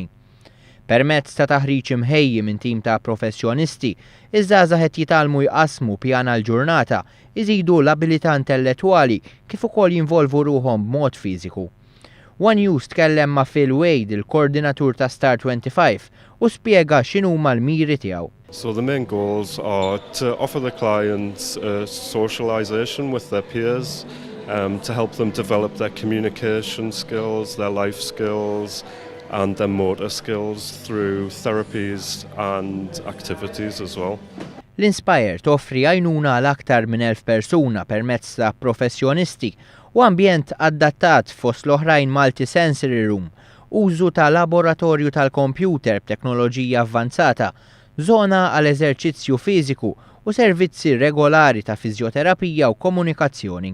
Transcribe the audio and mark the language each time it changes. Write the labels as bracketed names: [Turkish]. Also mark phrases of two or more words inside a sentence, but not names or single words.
[Maltese] Permezz ta' taħriġ imħejji minn tim ta' professjonisti, iż-żgħażagħ qed jitalmu jqassmu pjana l-ġurnata, iżidu l-abilità intellettwali kif ukoll jinvolvu ruhom b'mod fiżiku. One News tkellem ma' Phil Wade, il-koordinatur ta' Star 25, u spjega x'inhuma l-miri tiegħu. [English] So the main goals are to offer the clients socialization with their peers, to help them develop their communication skills, their life skills, and their motor skills through therapies and activities as well. [Maltese] L-Inspire toffri għajnuna għal aktar minn 1000 persuna permezz ta' professjonisti u ambjent adattat fost l-oħrajn [English] multi-sensory room, [Maltese] użu ta' laboratorju tal-kompjuter b'teknoloġija avvanzata, żona għal eżerċizzju fiżiku u servizzi regolari ta' fiżjoterapija u komunikazzjoni.